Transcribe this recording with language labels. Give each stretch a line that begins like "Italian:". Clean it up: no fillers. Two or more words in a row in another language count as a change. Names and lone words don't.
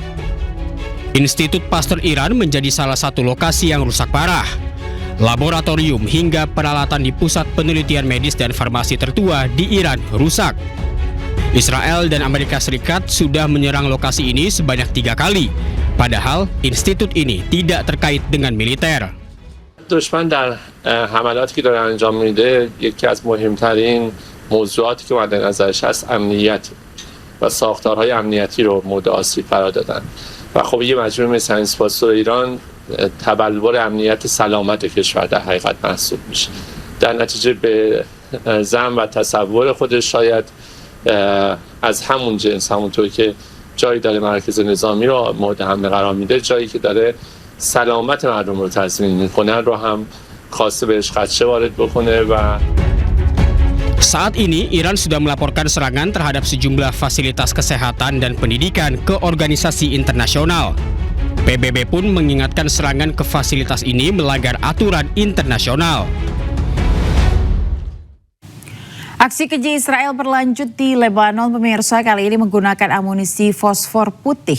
Indonesian: Institut Pasteur Iran menjadi salah satu lokasi yang rusak parah. Laboratorium hingga peralatan di pusat penelitian medis dan farmasi tertua di Iran rusak. Israel dan Amerika Serikat sudah menyerang lokasi ini sebanyak 3 kali. Padahal institut ini tidak terkait dengan militer.
Persian: دشمن در حملاتی که داره انجام میده یکی از مهمترین موضوعاتی که مد نظرش هست امنیت و ساختارهای امنیتی رو مورد آسیب قرار دادن و خب یه مجموعه مثل پاسپورت ایران تبلور امنیت سلامت کشور در حقیقت محسوب میشه. در نتیجه به ظن و تصور خودش شاید از همون جنس، همونطور که جایی داره مرکز نظامی رو مورد حمله قرار میده، جایی که داره سلامت مردم رو تضمین میکنه رو هم خواسته بهش خدشه وارد بکنه و
Indonesian: Saat ini Iran sudah melaporkan serangan terhadap sejumlah fasilitas kesehatan dan pendidikan ke organisasi internasional. PBB pun mengingatkan serangan ke fasilitas ini melanggar aturan internasional. Aksi keji Israel berlanjut di Lebanon pemirsa, kali ini menggunakan amunisi fosfor putih.